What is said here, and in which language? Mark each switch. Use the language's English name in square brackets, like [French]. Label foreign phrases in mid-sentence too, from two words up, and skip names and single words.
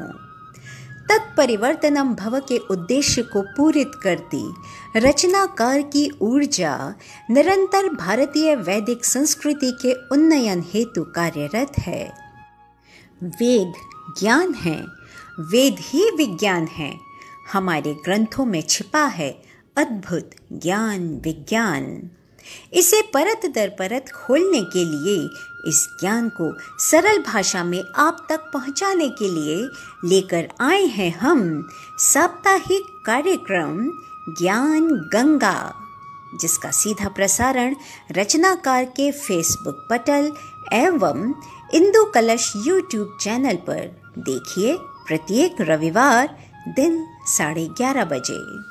[Hindi] तत्परिवर्तनम भव के उद्देश्य को पूरित करती रचनाकार की ऊर्जा निरंतर भारतीय वैदिक संस्कृति के उन्नयन हेतु कार्यरत है। वेद ज्ञान है, वेद ही विज्ञान है। हमारे ग्रंथों में छिपा है अद्भुत ज्ञान विज्ञान। इसे परत दर परत खोलने के लिए, इस ज्ञान को सरल भाषा में आप तक पहुंचाने के लिए लेकर आए हैं हम साप्ताहिक कार्यक्रम ज्ञान गंगा, जिसका सीधा प्रसारण रचनाकार के फेसबुक पटल एवं इंदु कलश यूट्यूब चैनल पर देखिए प्रत्येक रविवार दिन 11:30 बजे।